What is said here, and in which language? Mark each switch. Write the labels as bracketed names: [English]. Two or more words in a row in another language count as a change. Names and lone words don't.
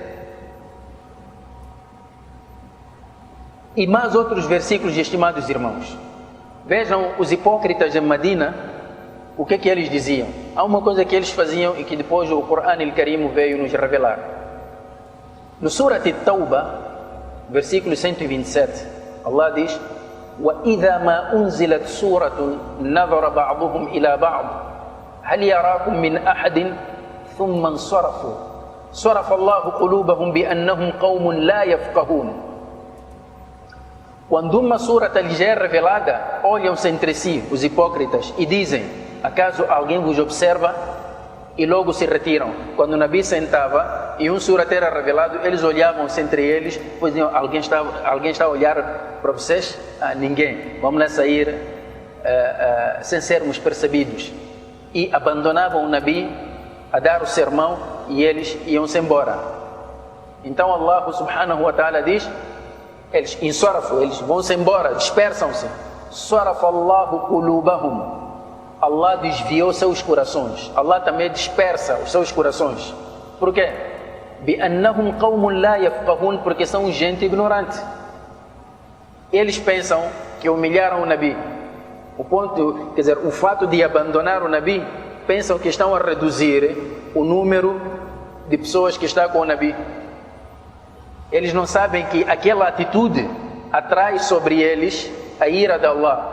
[Portuguese] E mais outros versículos, estimados irmãos. Vejam os hipócritas de Medina, o que é que eles diziam. Há uma coisa que eles faziam e que depois o Corão Al-Karim veio nos revelar. No Surat At-Tawbah, versículo 127, Allah diz: [Arabic] وَإِذَا مَا أُنزِلَتْ سُورَةٌ نَظَرَ بَعْضُهُمْ إِلَى بَعْضٍ هَلْ يَرَاكُمْ مِنْ أَحَدٍ ثُمَّ انصَرَفُوا صَرَفَ اللَّهُ قُلُوبَهُمْ بِأَنَّهُمْ قَوْمٌ لَا يَفْقَهُونَ. [Portuguese] Quando uma surata lhes é revelada, olham-se entre si, os hipócritas, e dizem: acaso alguém vos observa? E logo se retiram. Quando o Nabi sentava e um surat era revelado, eles olhavam-se entre eles, pois diziam: alguém está a olhar para vocês? Ninguém. Vamos lá sair sem sermos percebidos. E abandonavam o Nabi a dar o sermão e eles iam-se embora. Então Allah [Arabic] سبحانه وتعالى [Portuguese] diz: eles vão-se embora, dispersam-se. [Arabic] صرف الله قلوبهم. [Portuguese] Allah desviou seus corações. Allah também dispersa os seus corações. Por quê? [Arabic] بِأَنَّهُمْ قَوْمٌ لَا يَفْقَهُونَ. [Portuguese] Porque são gente ignorante. Eles pensam que humilharam o Nabi. O fato de abandonar o Nabi, pensam que estão a reduzir o número de pessoas que está com o Nabi. Eles não sabem que aquela atitude atrai sobre eles a ira de Allah.